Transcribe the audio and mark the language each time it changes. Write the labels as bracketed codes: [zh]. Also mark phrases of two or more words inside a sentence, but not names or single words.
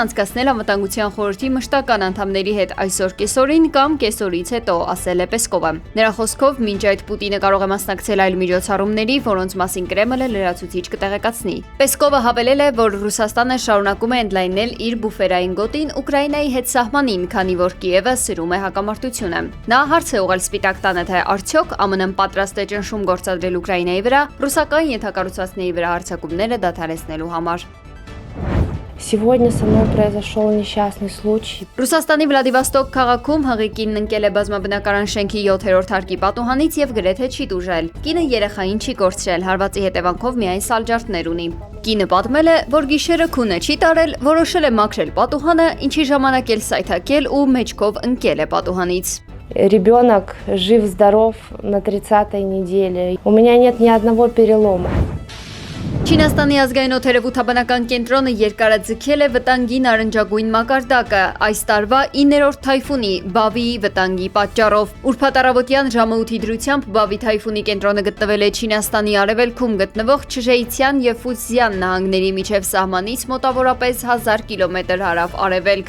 [hy] անցկացնել Անվտանգության խորհրդի մշտական անդամների հետ այսօր կեսօրին կամ կեսօրից հետո, ասել է Պեսկովը։ Նրա խոսքով մինչ այդ Պուտինը կարող է մասնակցել այլ միջոցառումների, որոնց մասին Կրեմլը լրացուցիչ կտեղեկացնի։ Պեսկովը հավելել է, որ Ռուսաստանը շարունակում է ընդլայնել իր բուֆերային գոտին Ուկրաինայի հետ սահմանին, քանի որ Կիևը սրում է հակամարտությունը։ Նա հարց է ուղղել Սպիտակ տանը, թե արդյոք ԱՄՆ-ն պատրաստ է ճնշում գործադրել Ուկրաինայի վրա ռուսական ենթակառուցվածքների վրա հարձակումները դադարեցնելու համար։ [ru] Сегодня со мной произошел несчастный случай. [hy] Ռուսաստանի Վլադիվոստոկ քաղաքում հղիկինն ընկել է բազմաբնակարան շենքի 7-րդ հարկի պատուհանից եւ գրեթե չի տուժել։ Կինը երեխային չի կորցրել, հարվածի հետևանքով միայն սալջարդներ ունի։ Կինը պատմել է, որ գիշերը քունը չի տարել, որոշել է մաքրել պատուհանը, ինչի ժամանակ էլ սայթաքել ու մեջքով ընկել է պատուհանից։ [ru] Ребенок жив-здоров на 30-й неделе. У меня нет ни одного перелома. [hy] Չինաստանի ազգային օդերևութաբանական կենտրոնը երկարաձգել է վտանգի նարնջագույն մակարդակը այս տարվա 9-րդ թայֆունի Բավիի վտանգի պատճառով։ Ուրբաթ առավոտյան ժամը 8-ի դրությամբ Բավի թայֆունի կենտրոնը գտնվել է Չինաստանի արևելքում գտնվող Չժեյցյան եւ Ֆուցզյան նահանգների միջև սահմանից մոտավորապես 1000 կիլոմետր հարավ-արևելք։